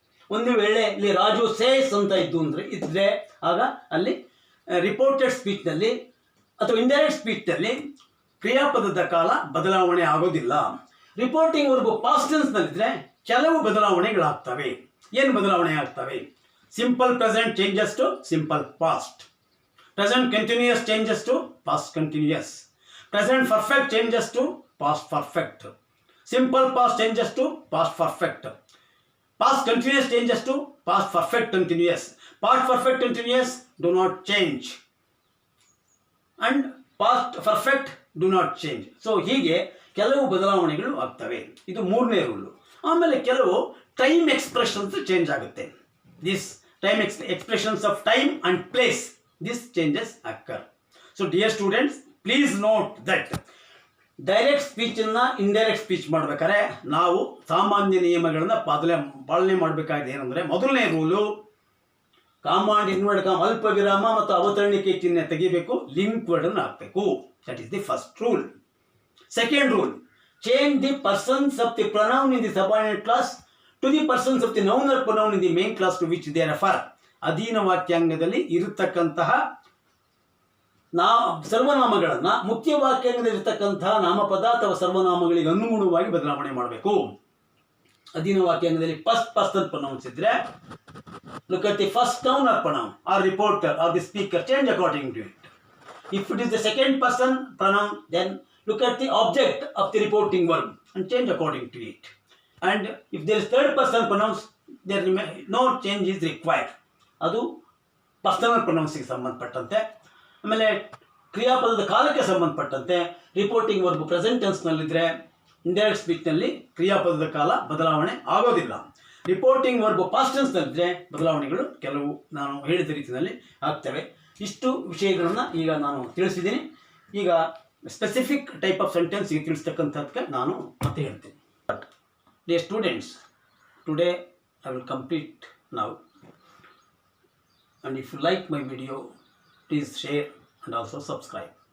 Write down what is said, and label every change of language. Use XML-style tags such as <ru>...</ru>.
<kn>ಒಂದು ವೇಳೆ ಇಲ್ಲಿ ರಾಜು ಸೇಸ್ ಅಂತ ಇದ್ದರೆ ಆಗ ಅಲ್ಲಿ ರಿಪೋರ್ಟೆಡ್ ಸ್ಪೀಚ್ನಲ್ಲಿ ಅಥವಾ ಇಂಡೈರೆಕ್ಟ್ ಸ್ಪೀಚ್ನಲ್ಲಿ ಕ್ರಿಯಾಪದದ ಕಾಲ ಬದಲಾವಣೆ ಆಗೋದಿಲ್ಲ. ರಿಪೋರ್ಟಿಂಗ್ ವರ್ಬು ಪಾಸ್ಟ್ ಟೆನ್ಸ್ನಲ್ಲಿದ್ದರೆ ಕೆಲವು ಬದಲಾವಣೆಗಳಾಗ್ತವೆ. ಏನು ಬದಲಾವಣೆ ಆಗ್ತವೆ?</kn> <en>Simple present changes to simple past, present continuous changes to past continuous, present perfect changes to past perfect, simple past changes to past perfect, past continuous changes to past perfect continuous, past perfect continuous do not change and past perfect do not change.</en> <kn>So ಹೀಗೆ ಕೆಲವು ಬದಲಾವಣೆಗಳು ಆಗ್ತವೆ. ಇದು ಮೂರನೇ rule. ಆಮೇಲೆ ಕೆಲವು time expressions change ಆಗುತ್ತೆ.</kn> <en>This time expressions of time and place, this changes occur. So dear students, please note that</en> <kn>direct ಸ್ಪೀಚನ್ನು indirect speech ಮಾಡಬೇಕಾದ್ರೆ ನಾವು ಸಾಮಾನ್ಯ ನಿಯಮಗಳನ್ನು ಪಾಲನೆ ಮಾಡಬೇಕಾಗಿದೆ. ಏನಂದರೆ ಮೊದಲನೇ ರೂಲು ಕಾಮಾಂಡ್ ಇನ್ವರ್ಡ್ ಕಾಮ್ ಅಲ್ಪ ವಿರಾಮ ಮತ್ತು ಅವತರಣಿಕೆ ಚಿಹ್ನೆ ತೆಗಿಬೇಕು, ಲಿಂಕ್ ವರ್ಡನ್ನು ಹಾಕಬೇಕು.</kn> <en>That is the first rule. Second rule, change the persons of the pronoun in the subordinate clause to the persons of the noun or pronoun in the main clause to which they refer.</en> <kn>ಅಧೀನ ವಾಕ್ಯಾಂಗದಲ್ಲಿ ಇರತಕ್ಕಂತಹ ಸರ್ವನಾಮಗಳನ್ನು ಮುಖ್ಯ ವಾಕ್ಯಾಂಗದಲ್ಲಿರ್ತಕ್ಕಂತಹ ನಾಮಪದ ಅಥವಾ ಸರ್ವನಾಮಗಳಿಗೆ ಅನುಗುಣವಾಗಿ ಬದಲಾವಣೆ ಮಾಡಬೇಕು. ಅಧೀನ ವಾಕ್ಯಾಂಗದಲ್ಲಿ first person pronounce ಇದ್ದರೆ</kn> <en>Look at the first noun or pronoun or reporter or the speaker, change according to it. If it is the second person pronoun, then look at the object of the reporting verb and change according to it. And if there is third person pronouns, there no change is required.</en> <kn>ಅದು personal ಪ್ರೊನೌನ್ಸಿಗೆ ಸಂಬಂಧಪಟ್ಟಂತೆ. ಆಮೇಲೆ ಕ್ರಿಯಾಪದದ ಕಾಲಕ್ಕೆ ಸಂಬಂಧಪಟ್ಟಂತೆ reporting verb present ಟೆನ್ಸ್ನಲ್ಲಿದ್ದರೆ indirect ಸ್ಪೀಚ್ನಲ್ಲಿ ಕ್ರಿಯಾಪದದ ಕಾಲ ಬದಲಾವಣೆ ಆಗೋದಿಲ್ಲ. Reporting verb past ಟೆನ್ಸ್ನಲ್ಲಿದ್ದರೆ ಬದಲಾವಣೆಗಳು ಕೆಲವು ನಾನು ಹೇಳಿದ ರೀತಿಯಲ್ಲಿ ಆಗ್ತವೆ. ಇಷ್ಟು ವಿಷಯಗಳನ್ನು ಈಗ ನಾನು ತಿಳಿಸಿದ್ದೀನಿ. ಈಗ ಸ್ಪೆಸಿಫಿಕ್ ಟೈಪ್ ಆಫ್ ಸೆಂಟೆನ್ಸ್ಗೆ ತಿಳಿಸ್ತಕ್ಕಂಥದ್ದಕ್ಕೆ ನಾನು ಮತ್ತೆ ಹೇಳ್ತೀನಿ.</kn> <en>But dear students, today I will complete now. And if you like my video, please share and also subscribe.</en>